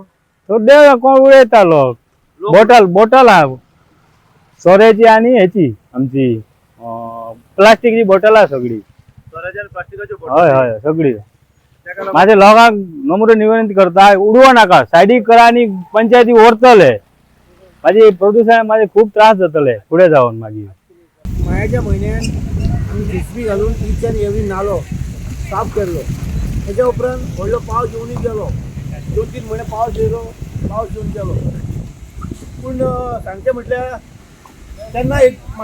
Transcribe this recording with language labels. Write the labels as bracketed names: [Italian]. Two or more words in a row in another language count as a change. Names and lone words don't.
[Konkani] तो देव कोण उडयता लोक बॉटल हा सोऱ्याची आणि ह्याची आमची प्लास्टिकची बॉटल हा सगळी सोऱ्याच्या आणि प्लास्टिकाच्यो हय हय सगळी ताका लागून माझ्या लोकांक नम्र विनंती करता उडवू नका सायडीक करा आणि पंचायती व्हरतले माझी प्रदूषण माझे खूप त्रास जातले पुढे जाऊन मागीर. मायाच्या म्हयन्यान आमी जेसीबी घालून [English] each and every [Konkani] नालो साफ केल्लो तेच्या उपरांत व्हडलो पावस येवनूय गेलो 2-3 म्हयने पावस येवन गेलो पूण सांगचें म्हटल्यार तेन्ना एक